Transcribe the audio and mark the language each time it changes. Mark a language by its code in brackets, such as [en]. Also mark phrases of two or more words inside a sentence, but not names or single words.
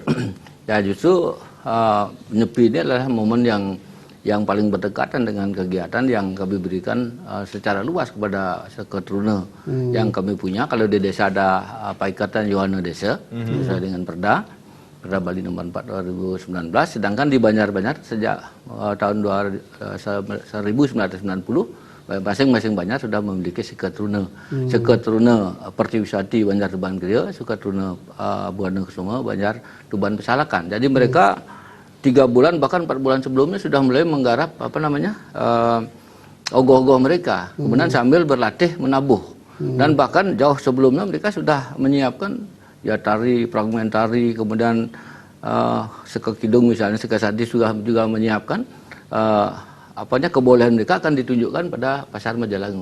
[id] Ya justru Nyepi ini adalah momen yang paling berdekatan dengan kegiatan yang kami berikan secara luas kepada Seketruna yang kami punya. Kalau di desa ada Ikatan Yohana Desa sesuai dengan Perda Bali nomor 4 2019, sedangkan di Banjar-Banjar sejak tahun 1990 masing-masing Banjar sudah memiliki Seketruna. Seketruna Pertiwisati Banjar Tuban Kriya, Seketruna Buana Kusuma Banjar Tuban Pesalakan. Jadi mereka 3 bulan bahkan 4 bulan sebelumnya sudah mulai menggarap ogoh-ogoh mereka, kemudian sambil berlatih menabuh. Dan bahkan jauh sebelumnya mereka sudah menyiapkan ya tari, fragmen tari, kemudian Seka Kidung misalnya, Seka Sadis juga menyiapkan kebolehan mereka akan ditunjukkan pada pasar Majalangu.